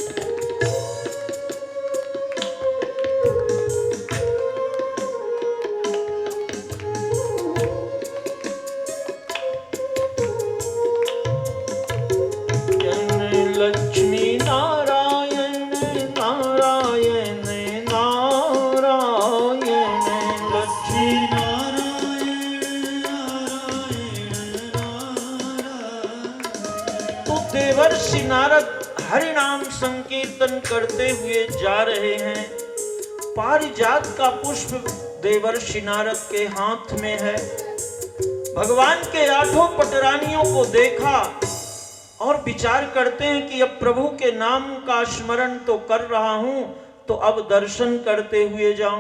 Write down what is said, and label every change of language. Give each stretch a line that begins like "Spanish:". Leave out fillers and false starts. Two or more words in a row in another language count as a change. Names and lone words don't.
Hindi: लक्ष्मी नारायण नारायण नारायण, लक्ष्मी नारायण नारायण नारायण। तो देवर्षि नारद हरिनाम संकीर्तन करते हुए जा रहे हैं। पारिजात का पुष्प देवर्षि नारद के हाथ में है। भगवान के 8 पटरानियों को देखा और विचार करते हैं कि अब प्रभु के नाम का स्मरण तो कर रहा हूं, तो अब दर्शन करते हुए जाऊं।